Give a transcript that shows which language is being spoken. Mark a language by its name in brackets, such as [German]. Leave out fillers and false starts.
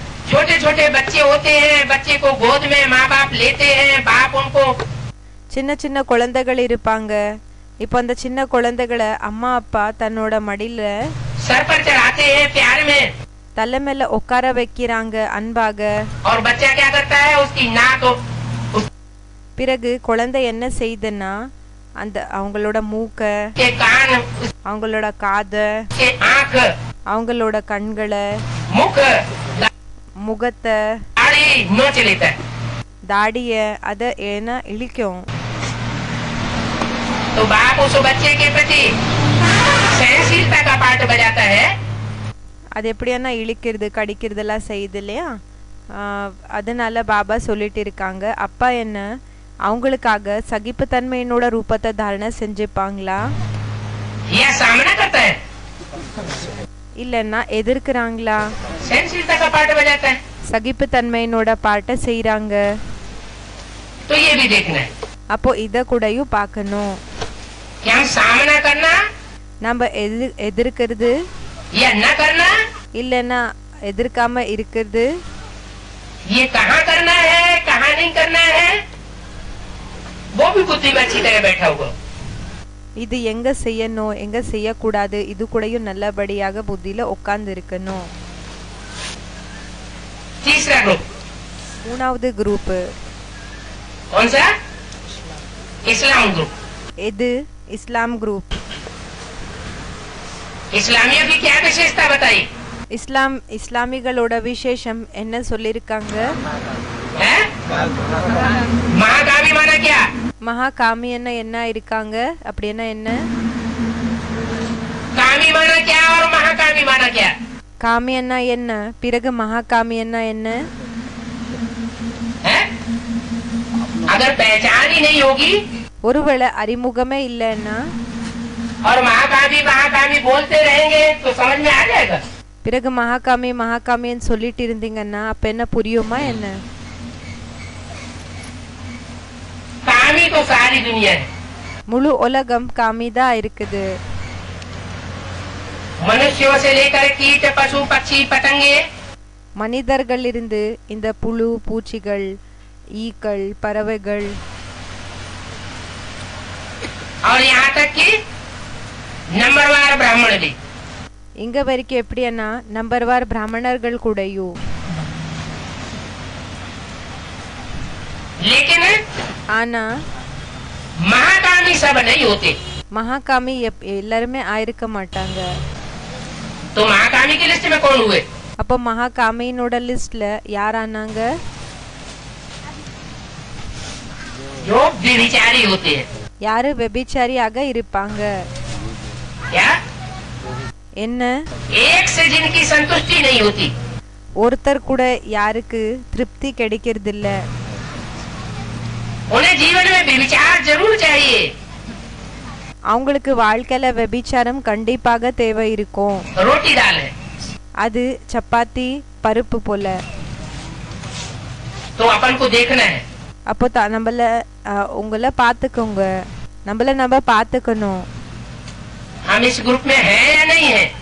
[Hindi] छोटे छोटे बच्चे होते हैं. बच्चे को गोद में माँ बाप लेते हैं. बाप उनको [Tamil] சின்ன சின்ன குழந்தைகள் இருப்பாங்க. இப்போ அந்த சின்ன குழந்தைகளை அம்மா அப்பா தன்னோட மடியில [Hindi] सर पर चढ़ाते हैं प्यार में, [Tamil] தலை மேல உட்கார வைக்கிறாங்க அன்பாக. [Hindi] और बच्चा क्या करता है, उसकी नाक, [Tamil] பிறகு குழந்தை என்ன செய்யுதுன்னா அந்த அவங்களோட மூக்க, [Hindi] के कान, [Tamil] அவங்களோட காத, [Hindi] के आँख, [Tamil] அவங்களோட கண்களை, [Hindi] मुख, [Tamil] முகத்தை, [Hindi] दाढ़ी नोच लेता है। [Tamil] தாடிய அத ஏன்னா இழிக்கும். [Hindi] तो बाप उस बच्चे के प्रति सहनशीलता का पाठ बजाता है। [Tamil] அது எப்படியானா இழிக்கிறது கடிக்கிறதெல்லாம் செய்யுது இல்லையா. அதனால பாபா சொல்லிட்டு இருக்காங்க, அப்பா என்ன அவங்களுக்காக சகிப்புத்தன்மையினோட ரூபத்தை தாரணை செஞ்சுப்பாங்களா, [Hindi] यह सामना करता है, [Tamil] இல்லன்னா எதிர்க்கிறாங்களா? [Hindi] सहनशीलता का पाठ बजाता है। [Tamil] சகிப்புத்தன்மையினோட பாட்டை செய்யறாங்க. [Hindi] तो ये भी देखना है, [Tamil] அப்போ இத கூடயும் பார்க்கணும். [Hindi] क्या हम सामना करना [Tamil] நம்ம எதிர்க்கிறது [Hindi] या न करना, [Tamil] இல்லன்னா எதிர்க்காம இருக்கிறது, [Hindi] ये कहाँ करना है कहाँ नहीं करना है, वो भी बुद्धि में अच्छी तरह बैठा होगा। [Tamil] இது எங்க செய்யணும் எங்க செய்யக்கூடாது இது கூடயும் நல்லபடியாக புத்தியில உட்கார்ந்து இருக்கணும். [Hindi] तीसरा ग्रुप [Tamil] மூணாவது குரூப் [Hindi] कौन सा, इस्लाम ग्रुप। [Tamil] எது? இஸ்லாம் குரூப். [Hindi] इस्लामियों की क्या विशेषता बताई [Tamil] இஸ்லாமிகளோட விசேஷம் என்ன சொல்லிருக்காங்க? [Hindi] है? महाकामी माना क्या, [Tamil] மகா காமியன்னா என்ன இருக்காங்க? அப்படின்னா என்ன? [Hindi] कामी माना क्या और महाकामी माना क्या। [Tamil] காமியன்னா என்ன, பிறகு மகா காமியன்னா என்ன? [Hindi] है? अगर पहचान ही नहीं होगी [Tamil] ஒருவேளை அறிமுகமே இல்லைன்னா [Hindi] और महाकामी बोलते रहेंगे तो समझ में आ जाएगा। [Tamil] பிறகு மகாகாமின்னு சொல்லிட்டு இருந்தீங்கன்னா அப்ப என்ன புரியுமா என்ன? [Hindi] कामी तो सारी दुनिया है, [Tamil] முழு உலகம் காமிதா இருக்குது. [Hindi] मनुष्यों से लेकर कीट पशु पक्षी पतंगे, [Tamil] மனிதர்கள் இருந்து இந்த புழு பூச்சிகள் ஈக்கள் பறவைகள் [Hindi] और यहाँ तक कि नंबरवार ब्राह्मण भी, [Tamil] இங்க வரைக்கும் எப்படின்னா நம்பர்வார் பிராமணர்கள் கூடயும். [Hindi] लेकिन [Tamil] ஆனா [Hindi] महाकामी सब नहीं होते। [Tamil] மகாகாமி எல்லாருமே ஆயிருக்க மாட்டாங்க. [Hindi] तो महाकामी की लिस्ट में कौन हुए, [Tamil] அப்போ மகாகாமியினோட லிஸ்ட்ல யார் ஆனாங்க? [Hindi] जो व्यभिचारी होते हैं। [Tamil] யாரு வெபிச்சாரியாக இருப்பாங்க? [Hindi] क्या, [Tamil] என்ன? [Hindi] एक से जिनकी संतुष्टि नहीं होती, [Tamil] ஒருத்தர் கூட யாருக்கு திருப்தி கிடைக்கிறது இல்ல. [Hindi] उन्हें जीवन में व्यभिचार जरूर चाहिए। [Tamil] அவங்களுக்கு வாழ்க்கையில வெபிச்சாரம் கண்டிப்பாக தேவை இருக்கும். [Hindi] रोटी दाल है [Tamil] அது சப்பாத்தி பருப்பு போல. [Hindi] तो अपन को देखना है, [Tamil] அப்போ நம்மள உங்களை பாத்துக்கோங்க, நம்ம பாத்துக்கணும். [Hindi] हम इस ग्रुप में हैं या नहीं है।